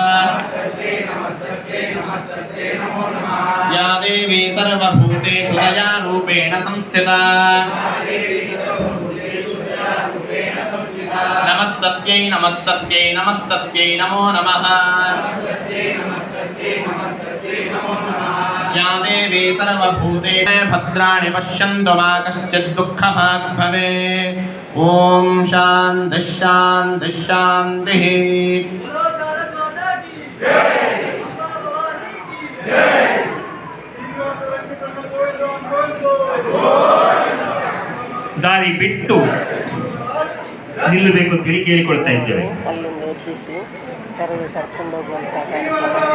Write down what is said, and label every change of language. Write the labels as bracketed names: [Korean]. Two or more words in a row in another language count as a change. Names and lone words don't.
[Sanskrit] या देवी सर्वभूतेषु दयारूपेण संस्थिता नमस्तस्यै नमस्तस्यै नमस्तस्यै नमो नमः. या देवी सर्वभूतेषु भद्राणि पश्यन्तु मा कश्चित् दुःखभाग् भवेत्. ओम शांति शांति शांति. [Kannada] ದಾರಿ ಬಿಟ್ಟು ನಿಲ್ಲಬೇಕು ಅಂತ ಕೇಳಿಕೊಳ್ತಾ ಇದ್ದೇವೆ. ಅಲ್ಲಿಂದ ಎಬ್ಬಿಸಿ ಹೊರಗೆ ಕರ್ಕೊಂಡು ಹೋಗುವಂಥ ಕಾರ್ಯಕ್ರಮ.